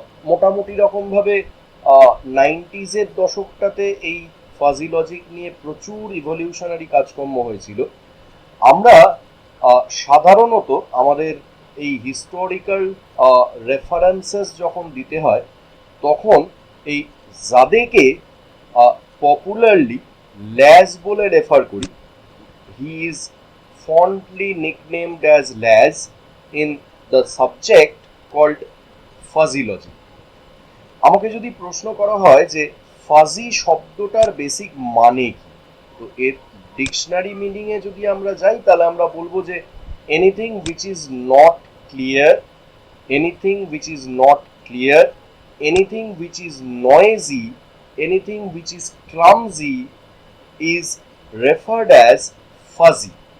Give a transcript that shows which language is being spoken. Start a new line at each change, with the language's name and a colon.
Bangla: মোটামুটি রকমভাবে 90s দশকটাতে এই ফাজি লজিক নিয়ে প্রচুর ইভলিউশনারি কাজকর্ম হয়েছিল। আমরা সাধারণত আমাদের এই হিস্টোরিক্যাল রেফারেন্সেস যখন দিতে হয় তখন এই জাদেকে পপুলারলি ল্যাজ বলে রেফার করি। He is
English: fondly nicknamed as Laz in the subject called fuzzylogy.
Bangla: আমাকে যদি প্রশ্ন করা হয় যে ফাজি শব্দটার বেসিক মানে কি, তো এর ডিকশনারি মিনিং এ যদি আমরা যাই তাহলে আমরা বলবো যে
English: Anything which is not clear, anything which is not clear, anything which is noisy, anything which is clumsy is referred as fuzzy.